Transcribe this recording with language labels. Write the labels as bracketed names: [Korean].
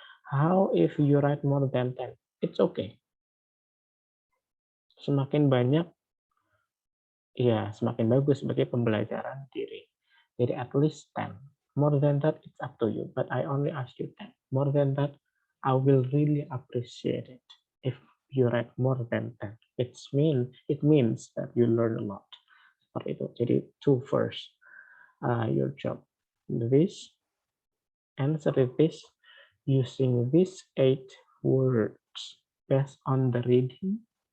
[English] How if you write more than 10? It's okay. [Indonesian] Semakin banyak, ya semakin bagus sebagai pembelajaran diri. Jadi [English] at least 10. More than that, it's up to you. But I only ask you 10. More than that, I will really appreciate it if you write more than 10. It means that you learn a lot. [Indonesian] Seperti itu. Jadi [English] two first, your job. This, answer this using these 8 words based on the reading.